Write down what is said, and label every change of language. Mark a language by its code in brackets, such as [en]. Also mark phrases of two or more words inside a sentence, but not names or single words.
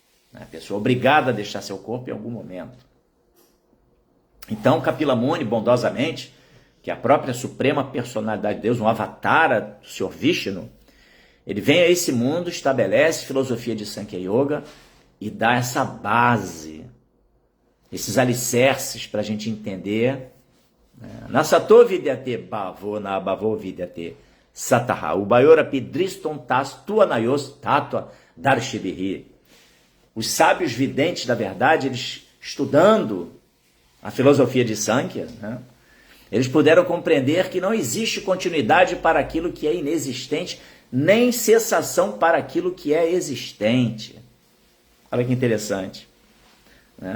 [pt] A pessoa é obrigada a deixar seu corpo em algum momento. Então Kapila Muni, bondosamente, que é a própria suprema personalidade de Deus, um avatar do Senhor Vishnu, ele vem a esse mundo, estabelece filosofia de Sankhya Yoga e dá essa base, esses alicerces para a gente entender. [sa] Nasato vidyate bhavo na bhavo vidyate sataha ubayora pidriston tas tuanayos tatua darshibihi. [pt] Os sábios videntes da verdade, eles estudando a filosofia de Sankhya, né, eles puderam compreender que não existe continuidade para aquilo que é inexistente, nem cessação para aquilo que é existente. Olha que interessante, né?